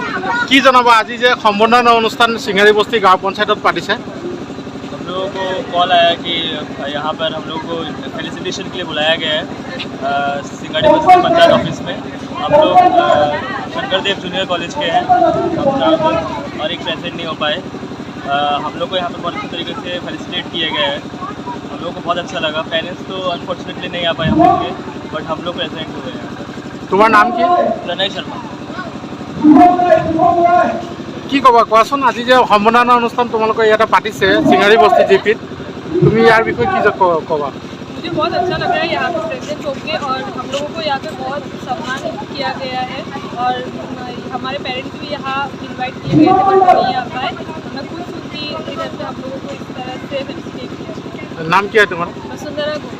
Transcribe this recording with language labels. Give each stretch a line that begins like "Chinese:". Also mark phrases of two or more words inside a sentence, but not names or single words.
Assamese: কি জনাবা আজি যে সম্বৰ্ধনা অনুষ্ঠান সিঙ্গাৰী বস্তি গাঁও পঞ্চায়তত পাতিছে?
Hindi: हम लोगों को कॉल आया कि यहाँ पर हम लोगों को फेलिसिटेशन के लिए बुलाया गया है सिंगाड़ी बस्ती पंचायत ऑफिस में। हम लोग शंकरदेव जूनियर कॉलेज के हैं, हम 4 लोग और एक प्रेजेंट नहीं हो पाए। हम लोग को यहाँ पर बहुत अच्छे तरीके से फेलिसिटेट किया गया है, हम लोग को बहुत अच्छा लगा। पेरेंट्स तो अनफॉर्चुनेटली नहीं आ पाए हम लोग के, बट हम लोग प्रेजेंट हुए हैं।
Assamese: তোমাৰ নাম কি? प्रणय शर्मा। কি ক'বা কোৱাচোন, আজি যে সম্বৰ্ধনা অনুষ্ঠান তোমালোকৰ ইয়াতে পাতিছে সিঙ্গাৰী বস্তি জিপিত, তুমি ইয়াৰ বিষয়ে কি ক'বা?
Hindi: मुझे बहुत अच्छा लग रहा है यहाँ पे प्रेजेंट होके, और हम लोगों को यहाँ पे बहुत सम्मान किया गया है, और हमारे पेरेंट्स भी यहाँ इनवाइट किए गए थे बट नहीं आ पाए। मैं खुश हूँ कि इधर से हम लोगों को इस तरह से फेलिसिटेट किया गया। नाम क्या है तुम्हारा? वसुंधरा घोष।